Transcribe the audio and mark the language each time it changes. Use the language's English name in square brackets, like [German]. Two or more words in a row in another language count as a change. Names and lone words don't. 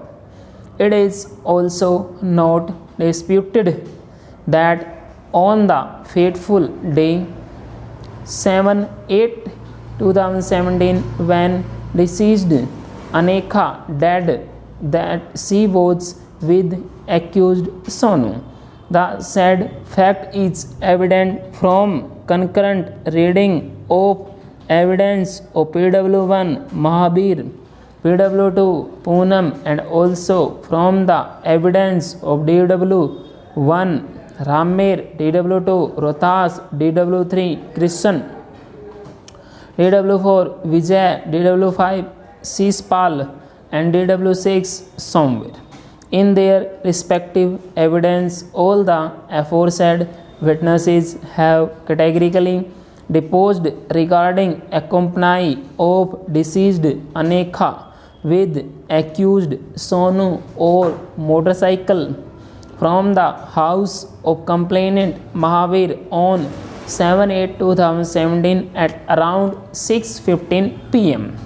[English] It is also not disputed that on the fateful day 7/8/2017 when deceased Anekha died, that she was with accused Sonu. The said fact is evident from concurrent reading of evidence of PW1 Mahavir, PW2 Poonam, and also from the evidence of DW1 Rammer, DW2 Rohtas, DW3 Krishan, DW4 Vijay, DW5 Shishpal, and DW6 Somwir. In their respective evidence, all the aforesaid witnesses have categorically deposed regarding accompany of deceased Anekha with accused Sonu or motorcycle from the house of complainant Mahavir on 7/8/2017 at around 6:15 p.m.